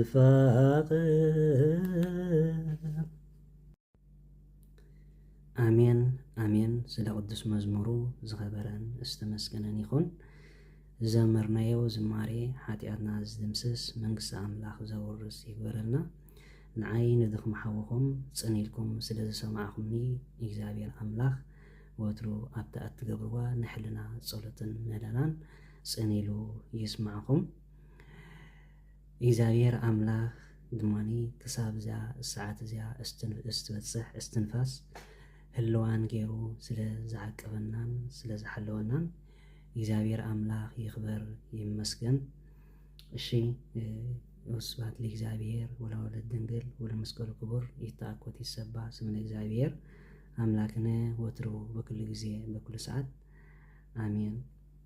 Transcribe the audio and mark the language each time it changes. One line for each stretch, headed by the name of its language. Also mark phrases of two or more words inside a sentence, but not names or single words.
Tigrinya: ንፋቐር ኣሜን ኣሜን። ስለ ቅዱስ መዝሙሩ ዝኸበረን ዝተመስገነን ይኹን። ዘመርናዮ ዝማሬ ሓጢኣትና ዝድምስስ መንግስቲ ኣምላኽ ዘውርስ ይግበረልና። ንዓይ ንድኽመሓውኹም ጽኒኢልኩም ስለ ዝሰማዕኹምኒ እግዚኣብሔር ኣምላኽ ወትሩ ኣብታ እትገብርዋ ንሕልና ጸሎትን ምህለላን ጽኒኢሉ ይስማዕኹም። እግዚኣብሔር ኣምላኽ ድማኒ ክሳብ እዚኣ ሰዓት እዚኣ እስትበጽሕ እስትንፋስ ህልዋን ገይሩ ስለ ዝዓቀበናን ስለ ዝሓለወናን እግዚአብሔር አምላክ ይክበር ይመስገን። እሺ
Geez: ወስብሐት ለእግዚአብሔር ወለወላዲቱ ድንግል ወለመስቀሉ ክቡር ይትአኮት ይሰባህ ስምነ እግዚአብሔር አምላክነ ወትሩ በኩሉ ጊዜ በኩሉ ሰዓት አሜን።